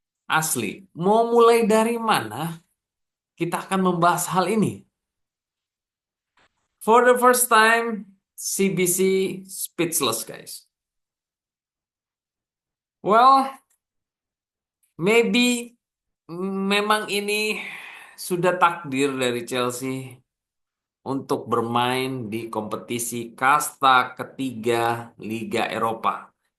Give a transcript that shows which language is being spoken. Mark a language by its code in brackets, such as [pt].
[id] Asli, mau mulai dari mana? Kita akan membahas hal ini. [en] For the first time, CBC speechless guys. Well, maybe [id] memang ini sudah takdir dari Chelsea untuk bermain di kompetisi kasta ketiga Liga Eropa.